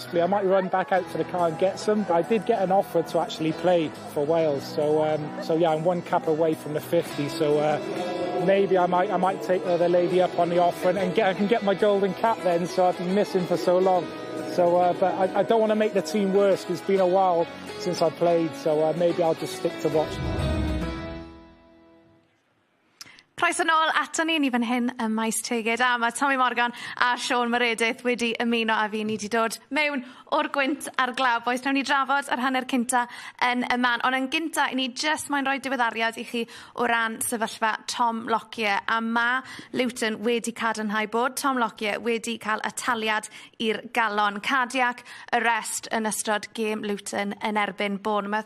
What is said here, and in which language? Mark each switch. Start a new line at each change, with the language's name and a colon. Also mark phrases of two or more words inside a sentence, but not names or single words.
English: I might run back out to the car and get some. I did get an offer to actually play for Wales, so yeah, I'm 1 cap away from the 50. So maybe I might take the lady up on the offer and I can get my golden cap then. So I've been missing for so long. So, but I don't want to make the team worse, because it's been a while since I played. So maybe I'll just stick to watching.
Welsh: Croeso nôl ato ni fan hyn ym Maes Tegid, a mae Tommy Morgan a Siôn Meredith wedi ymuno a fi. Ni wedi dod mewn o'r gwynt ar glaw, boes. Nawn ni drafod yr hanner cynta yn y man, ond yn gynta i ni just moyn rhoi diweddariad i chi o ran sefyllfa Tom Lockyer, a ma Luton wedi cadarnhau bod Tom Lockyer wedi cael y taliad i'r galon
English: cardiac arrest
Welsh: yn ystod gêm Luton yn erbyn Bournemouth.